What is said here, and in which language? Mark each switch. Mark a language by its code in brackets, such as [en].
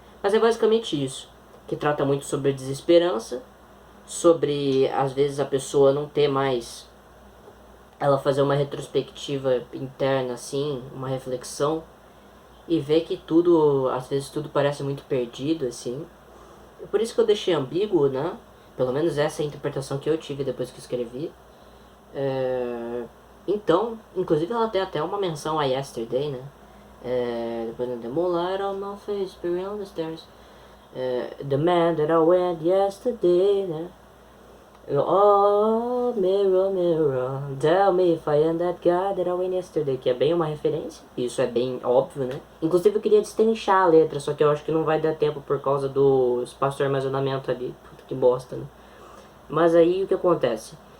[pt] Mas é basicamente isso, que trata muito sobre a desesperança, sobre às vezes a pessoa não ter mais, ela fazer uma retrospectiva interna assim, uma reflexão e ver que tudo, às vezes tudo parece muito perdido assim. Por isso que eu deixei ambíguo, né? Pelo menos essa é a interpretação que eu tive depois que escrevi. Então, inclusive ela tem até uma menção a Yesterday, né? Depois [en] The moonlight on my face, beyond the stairs. The man that I went yesterday, né? Oh, mirror, mirror, tell me if I am that guy that I went yesterday. [pt] Que é bem uma referência, isso é bem óbvio, né? Inclusive eu queria destrinchar a letra, só que eu acho que não vai dar tempo por causa do espaço de armazenamento ali. Puta que bosta, né? Mas aí o que acontece?